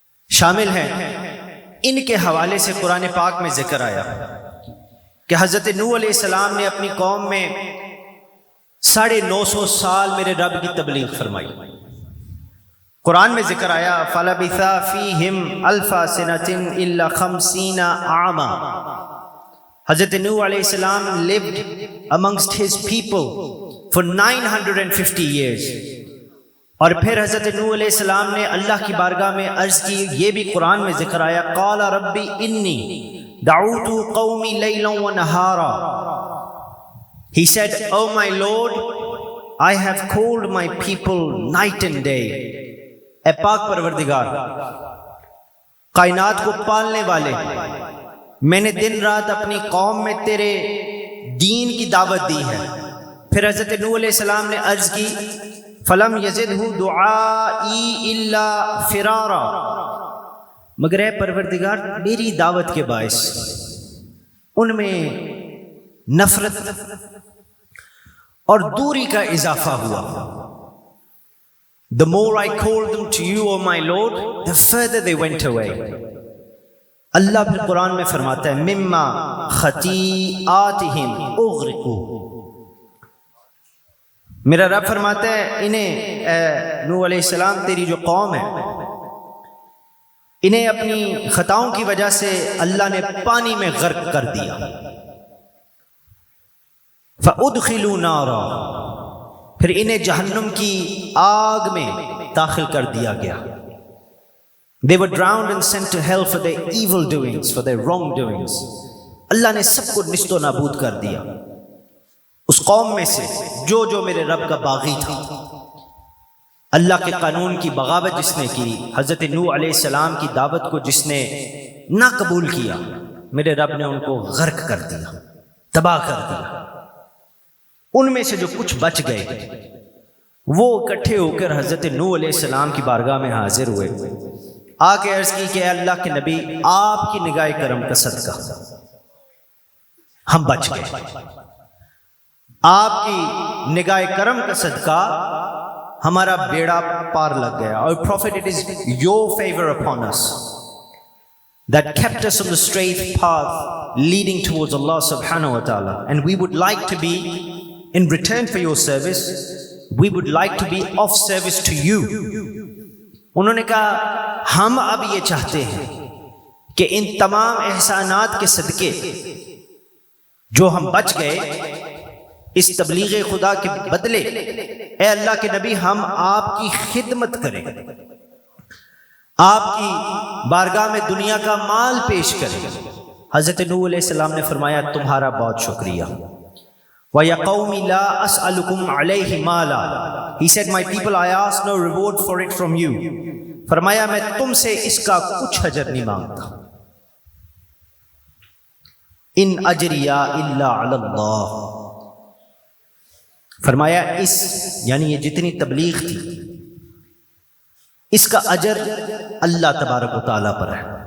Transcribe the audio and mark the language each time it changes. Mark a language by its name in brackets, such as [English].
[Urdu] شامل ہیں۔ ان کے حوالے سے قرآن پاک میں ذکر آیا کہ حضرت نوح علیہ السلام نے اپنی قوم میں 950 سال میرے رب کی تبلیغ فرمائی۔ قرآن میں ذکر آیا [Arabic] فَلَبِثَ فِيهِمْ أَلْفَ سَنَةٍ إِلَّا 50 عَامًا۔ [Urdu] حضرت نوح علیہ السلام [English] lived amongst his people for 950 years. [Urdu] اور پھر حضرت نوح علیہ السلام نے اللہ کی بارگاہ میں عرض کی، یہ بھی قرآن میں ذکر آیا، [Arabic] قال ربی انی دعوت قومی لیلا ونہارا. [English] He said, oh my Lord, I have called my people night and day. [Urdu] اے پاک پروردگار، کائنات کو پالنے والے، میں نے دن رات اپنی قوم میں تیرے دین کی دعوت دی ہے. پھر حضرت نوح علیہ السلام نے عرض کی، [Arabic] فلم یزدہ دعائی الا فرارا، [Urdu] مگر اے پروردگار میری دعوت کے باعث ان میں نفرت اور دوری کا اضافہ ہوا. [English] The more I called them to you, O my Lord, the further they went away. [Urdu] اللہ پھر قرآن میں فرماتا ہے، [Arabic] مما خطیئاتہم اغرقوا. [Urdu] میرا رب فرماتا ہے انہیں، اے نوح علیہ السلام تیری جو قوم ہے، انہیں اپنی خطاؤں کی وجہ سے اللہ نے پانی میں غرق کر دیا. [Arabic] فَأُدْخِلُوا نَارًا، [Urdu] پھر انہیں جہنم کی آگ میں داخل کر دیا گیا. [English] They were drowned and sent to hell for their evil doings, for their wrong doings. [Urdu] اللہ نے سب کو نیست و نابود کر دیا. اس قوم میں سے جو میرے رب کا باغی تھا، اللہ کے قانون کی بغاوت جس نے کی، حضرت نوح علیہ السلام کی دعوت کو جس نے نہ قبول کیا، میرے رب نے ان کو غرق کر دیا، تباہ کر دیا. ان میں سے جو کچھ بچ گئے وہ اکٹھے ہو کر حضرت نوح علیہ السلام کی بارگاہ میں حاضر ہوئے، آ کے عرض کی کہ اے اللہ کے نبی، آپ کی نگاہ کرم کا صدقہ ہم بچ گئے، آپ کی نگاہ کرم کا صدقہ ہمارا بیڑا پار لگ گیا. [English] اور Prophet, it is your favor upon us that kept us on the straight path leading towards Allah subhanahu wa ta'ala, and we would like to be, in return for your service, we would like to be of service to you. [Urdu] انہوں نے کہا ہم اب یہ چاہتے ہیں کہ ان تمام احسانات کے صدقے جو ہم بچ گئے، اس تبلیغ خدا کے بدلے اے اللہ کے نبی ہم آپ کی خدمت کریں، آپ کی بارگاہ میں دنیا کا مال پیش کریں. حضرت نوح علیہ السلام نے فرمایا تمہارا بہت شکریہ. [Arabic] وَيَا قَوْمِ لَا أَسْأَلُكُمْ عَلَيْهِ مَالًا. [English] He said, my people, I ask no reward for it from you. [Urdu] فرمایا میں تم سے اس کا کچھ اجر نہیں مانگتا. [Arabic] ان اجریہ الا علی اللہ. [Urdu] فرمایا اس یعنی یہ جتنی تبلیغ تھی اس کا اجر اللہ تبارک و تعالیٰ پر ہے.